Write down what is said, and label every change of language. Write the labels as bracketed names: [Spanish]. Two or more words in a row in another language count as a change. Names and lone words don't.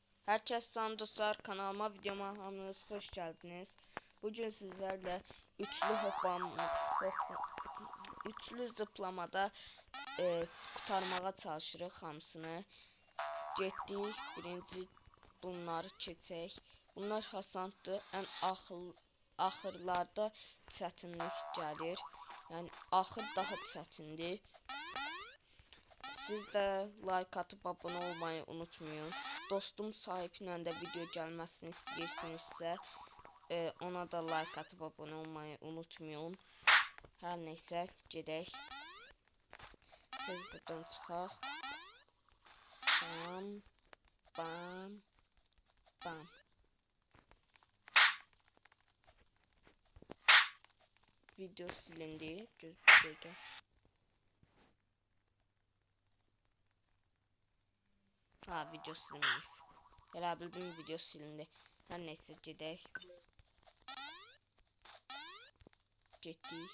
[Turkish] Herkese selam dostlar, kanalıma videoma hamınız hoş geldiniz. Bugün sizlerle üçlü zıplamada kurtarmağa [Azerbaijani] çalışırıq hamısını. Getdik, birinci bunları keçək. Bunlar hasandır, ən axırlarda çətinlik gəlir. Yəni axır daha çətindir. [Turkish] Siz de like atıp abone olmayı unutmayın. [Azerbaijani] Dostum sahibinə də video gəlməsini istəyirsinizsə, [Turkish] ona da like atıp abone olmayı unutmayın. [Azerbaijani] Hər neysə, gedək. Tez buradan çıxaq. Bam, bam, bam. Video silindi. Göz bir dəqiqə. Video silinmiş. Elə bildim video silindi. Hər neysə gedək. Getdik.